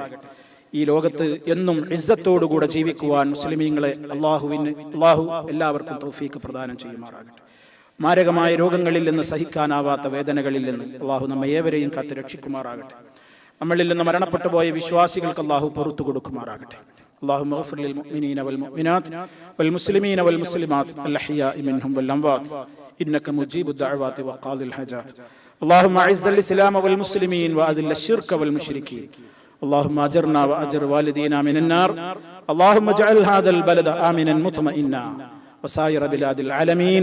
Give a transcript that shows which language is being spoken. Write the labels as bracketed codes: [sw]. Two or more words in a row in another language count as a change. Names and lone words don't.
[ml] ഈ ലോകത്ത് എന്നും ഇസ്സത്തോടുകൂടെ ജീവിക്കുവാൻ മുസ്ലിമീങ്ങളെ അല്ലാഹു എല്ലാവർക്കും തൗഫീഖ് പ്രദാനം ചെയ്യുമാറാകട്ടെ. മാരകമായ രോഗങ്ങളിൽ നിന്ന്, സഹിക്കാനാവാത്ത വേദനകളിൽ നിന്ന് അല്ലാഹു നമ്മെ ഏവരെയും കാത്ത് രക്ഷിക്കുമാറാകട്ടെ. നമ്മളിൽ നിന്ന് മരണപ്പെട്ടു പോയ വിശ്വാസികൾക്ക് അല്ലാഹു പുറത്തു കൊടുക്കുമാറാകട്ടെ. [ar] اللهم اغفر للمؤمنين والمؤمنات والمسلمين والمسلمات الأحياء منهم والأموات إنك مجيب الدعوات وقاضي الحاجات. اللهم أعز الإسلام والمسلمين وأذل الشرك والمشركين. اللهم أجرنا وأجر والدينا من النار. اللهم اجعل هذا البلد آمنا مطمئنا وسائر بلاد العالمين.